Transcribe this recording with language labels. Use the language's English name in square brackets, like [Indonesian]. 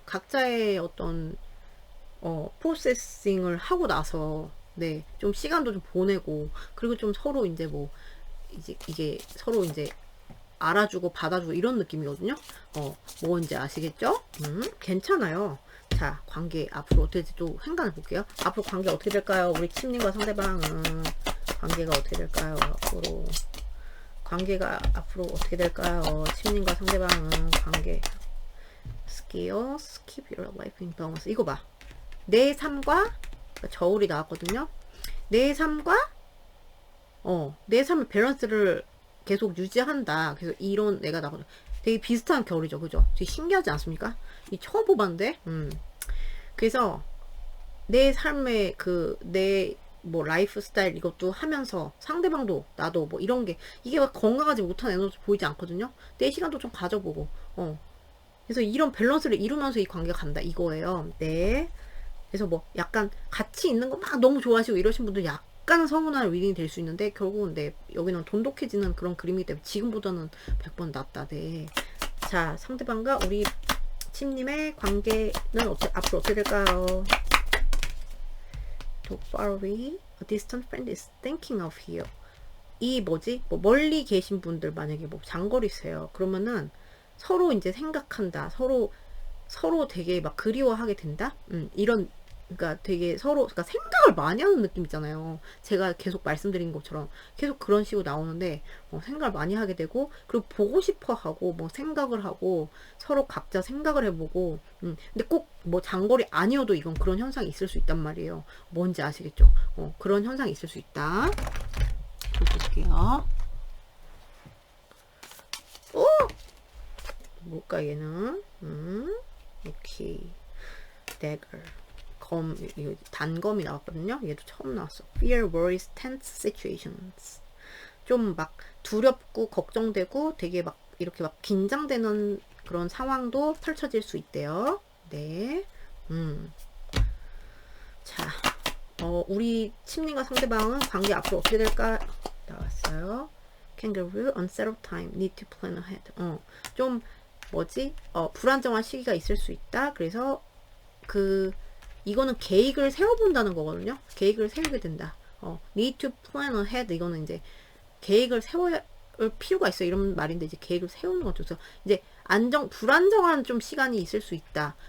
[Korean] 각자의 어떤 프로세싱을 하고 나서, 네, 좀 시간도 좀 보내고, 그리고 좀 서로 이제 뭐 이제 이게 서로 이제 알아주고 받아주고 이런 느낌이거든요. 뭔지 아시겠죠? 괜찮아요. 자, 관계 앞으로 어떻게 될지 또 생각해 볼게요. 앞으로 관계 어떻게 될까요? 우리 침님과 상대방은 관계가 어떻게 될까요? 앞으로 관계가 앞으로 어떻게 될까요? 침님과 상대방은 관계. [English] Skills, keep your life in balance. [Korean] 이거 봐. 내 삶과 저울이 나왔거든요. 내 삶과 내 삶의 밸런스를 계속 유지한다. 그래서 이런 애가 나거든요. 되게 비슷한 결이죠, 그죠? 되게 신기하지 않습니까? 이 처음 뽑았는데, 그래서 내 삶의 내 뭐 라이프 스타일 이것도 하면서 상대방도 나도 뭐 이런 게 이게 막 건강하지 못한 에너지 보이지 않거든요. 내 시간도 좀 가져보고, 그래서 이런 밸런스를 이루면서 이 관계가 간다 이거예요. 네. 그래서 뭐 약간 같이 있는 거 막 너무 좋아하시고 이러신 분들 약간 서운한 리딩이 될 수 있는데, 결국은 네, 여기는 돈독해지는 그런 그림이기 때문에 지금보다는 100번 낫다. 네. 자, 상대방과 우리 침님의 관계는 앞으로 어떻게 될까요? [English] Too far away, a distant friend is thinking of you. [Korean] 이 뭐지? 뭐 멀리 계신 분들 만약에 뭐 장거리세요. 그러면은 서로 이제 생각한다. 서로 되게 막 그리워하게 된다. 이런, 그러니까 되게 서로 그러니까 생각을 많이 하는 느낌 있잖아요. 제가 계속 말씀드린 것처럼 계속 그런 식으로 나오는데, 생각을 많이 하게 되고, 그리고 보고 싶어 하고 뭐 생각을 하고 서로 각자 생각을 해보고. 근데 꼭 뭐 장거리 아니어도 이건 그런 현상이 있을 수 있단 말이에요. 뭔지 아시겠죠? 그런 현상이 있을 수 있다. 볼게요. 오! 뭘까 얘는? 오케이. dagger. 이거 단검이 나왔거든요. 얘도 처음 나왔어. [English] Fear, worries, tense situations. [Korean] 좀 막 두렵고 걱정되고 되게 막 이렇게 막 긴장되는 그런 상황도 펼쳐질 수 있대요. 네. 자, 우리 침님과 상대방은 관계 앞으로 어떻게 될까? 나왔어요. [English] Kangaroo, unsettled time, need to plan ahead. [Korean] 좀 뭐지? 불안정한 시기가 있을 수 있다. 그래서 이거는 계획을 세워본다는 거거든요. 계획을 세우게 된다. [English] need to plan ahead. [Korean] 이거는 이제 계획을 세워야 필요가 있어. 이런 말인데, 이제 계획을 세우는 거죠. 그래서 이제 불안정한 좀 시간이 있을 수 있다.